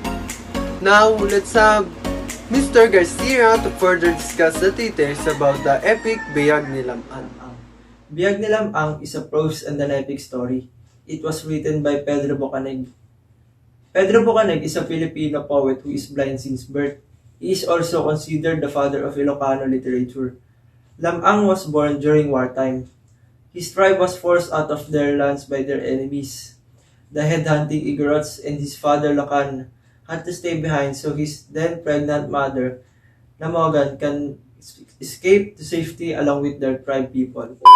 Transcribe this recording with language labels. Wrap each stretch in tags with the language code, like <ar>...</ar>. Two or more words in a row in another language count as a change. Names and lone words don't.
<en>Now, let's have Mr. Garcia to further discuss the details about the epic Biyag ni Lam-an. Biyag ni Lam-ang is a prose and an epic story. It was written by Pedro Bucaneg. Pedro Bucaneg is a Filipino poet who is blind since birth. He is also considered the father of Ilocano literature. Lam-ang was born during wartime. His tribe was forced out of their lands by their enemies, the head-hunting Igorots, and his father Lacan had to stay behind so his then pregnant mother, Namogan, can escape to safety along with their tribe people.</en>